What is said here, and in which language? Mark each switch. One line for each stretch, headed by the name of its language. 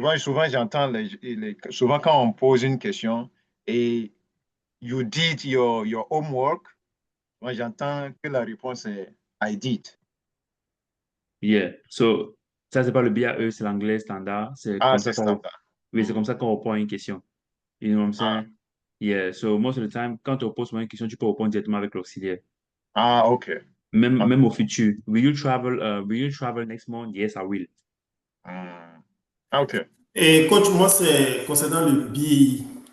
French: Souvent j'entends, souvent quand on pose une question et
English: you did your homework,
French: moi j'entends que la réponse est
English: I did. Yeah.
French: So, ça, c'est pas le BAE, c'est l'anglais standard. C'est Ah, comme ça c'est qu'on standard. oui, c'est comme ça qu'on répond à une question.
English: You know what I'm Ah, saying? Yeah. So, most of the time,
French: quand on pose une question, tu peux répondre directement avec l'auxiliaire. OK. Même au futur.
English: Will you travel next month? Yes, I will. OK.
French: Et coach, moi, c'est concernant le BI,